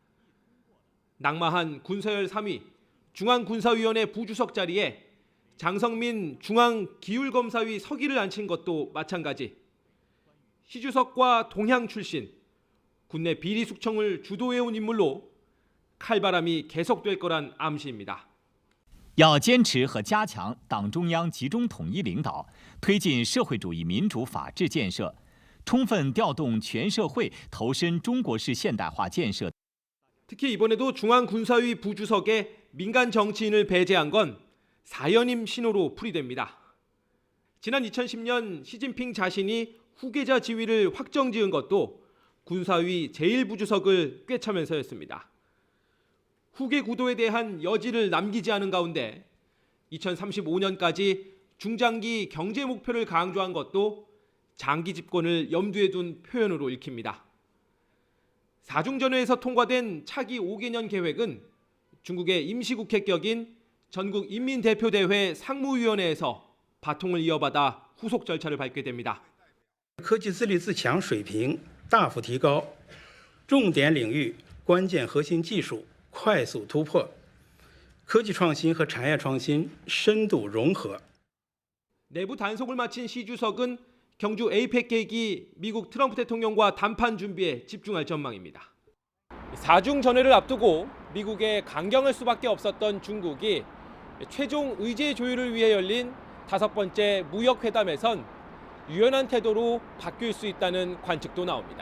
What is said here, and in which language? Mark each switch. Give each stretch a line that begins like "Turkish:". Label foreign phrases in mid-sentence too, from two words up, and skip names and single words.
Korean: 낙마한 군서열 3위, 중앙군사위원회 부주석 자리에 장성민 중앙기율검사위 서기를 앉힌 것도 마찬가지. 시 주석과 동향 출신, 국내 비리 숙청을 주도해온 인물로 칼바람이 계속될 거란 암시입니다.
Chinese: 要坚持和加强党中央集中统一领导，推进社会主义民主法治建设，充分调动全社会投身中国式现代化建设。
Korean: 특히 이번에도 중앙군사위 부주석에 민간 정치인을 배제한 건 사연임 신호로 풀이됩니다. 지난 2010년 시진핑 자신이 후계자 지위를 확정지은 것도 군사위 제1부주석을 꿰차면서였습니다. 후계 구도에 대한 여지를 남기지 않은 가운데 2035년까지 중장기 경제 목표를 강조한 것도 장기 집권을 염두에 둔 표현으로 읽힙니다. 4중 전회에서 통과된 차기 5개년 계획은 중국의 임시국회격인 전국인민대표대회 상무위원회에서 바통을 이어받아 후속 절차를 밟게 됩니다.
Chinese: 科技自立自强水平大幅提高，重点领域关键核心技术快速突破，科技创新和产业创新深度融合。
Korean: 내부 단속을 마친 시 주석은 경주 에이펙 계기 미국 트럼프 대통령과 담판 준비에 집중할 전망입니다. 4중 전회를 앞두고 미국에 강경할 수밖에 없었던 중국이 최종 의제 조율을 위해 열린 5번째 무역회담에선 유연한 태도로 바뀔 수 있다는 관측도 나옵니다.